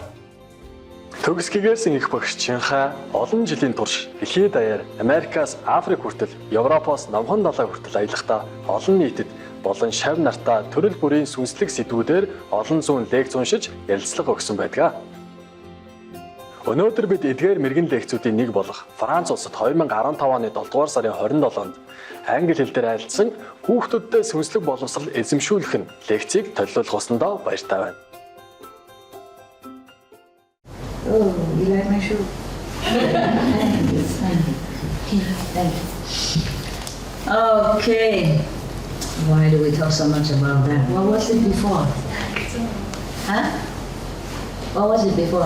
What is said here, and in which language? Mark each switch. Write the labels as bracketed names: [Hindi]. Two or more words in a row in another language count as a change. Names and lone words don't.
[Mongolian] Төгс гэгэрсэн их багш Чинхай олон жилийн турш дэлхийд даяар Америкаас Африк хүртэл, Европоос Номхон далай хүртэл аялахдаа олон нийтэд болон шав нартаа төрөл бүрийн сүнслэг сэдвүүдээр олон зуун лекц уншиж ярилцлага өгсөн байдаг. Өнөөдөр бид эдгээр мэрэгэн лекцүүдийн нэг болох Франц улсад 2015 оны 7 дугаар сарын 27-нд англи хэл дээр айлдсан хүүхдүүдтэй сүнслэг боловсрол эзэмшүүлэх нь лекцийг төлөвлөх усандаа баяртай байна. [English] Oh, you like my shoe? Okay. Why do we talk so much about that? What was it before? Huh? What was it before?